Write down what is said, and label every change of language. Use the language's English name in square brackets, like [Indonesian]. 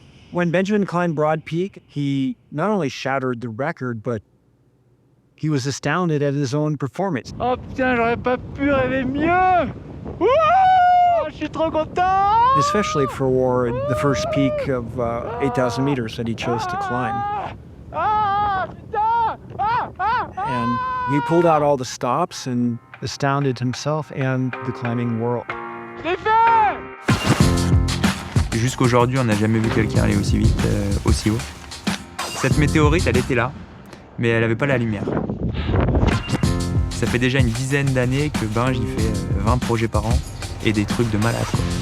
[English] When Benjamin climbed Broad Peak, he not only shattered the record, but he was astounded at his own performance. [French] Oh putain, j'aurais pas pu rêver mieux! Wouhou! Je suis trop content! [English] Especially for the first peak of 8,000 meters that he chose to climb. And he pulled out all the stops and astounded himself and the climbing world. [French] Je l'ai fait! Jusqu'aujourd'hui, on n'a jamais vu quelqu'un aller aussi vite, aussi haut. Cette météorite, elle était là, mais elle n'avait pas la lumière. Ça fait déjà une dizaine d'années que j'y fais 20 projets par an et des trucs de malade, quoi.